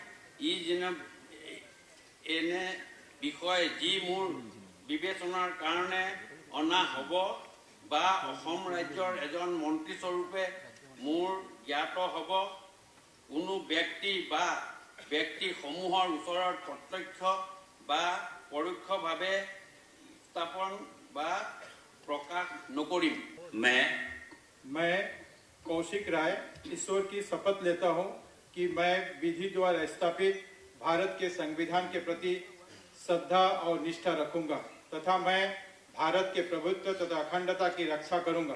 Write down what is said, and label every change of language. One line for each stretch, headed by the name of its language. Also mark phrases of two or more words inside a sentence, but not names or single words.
Assamese: এনে বিষয় যি মোৰ বিবেচনাৰ কাৰণে অনা হ'ব বা অসম ৰাজ্যৰ এজন মন্ত্ৰী স্বৰূপে মোৰ জ্ঞাত হ'ব, কোনো ব্যক্তি বা ব্যক্তিসমূহৰ ওচৰত প্ৰত্যক্ষ বা পৰোক্ষভাৱে স্থাপন বা প্ৰকাশ নকৰিম।
Hindi: मैं कौशिक राय ईश्वर की शपथ लेता हूं कि मैं विधि द्वारा स्थापित भारत के संविधान के प्रति श्रद्धा और निष्ठा रखूंगा तथा मैं भारत के प्रभुत्व तथा अखंडता की रक्षा करूंगा।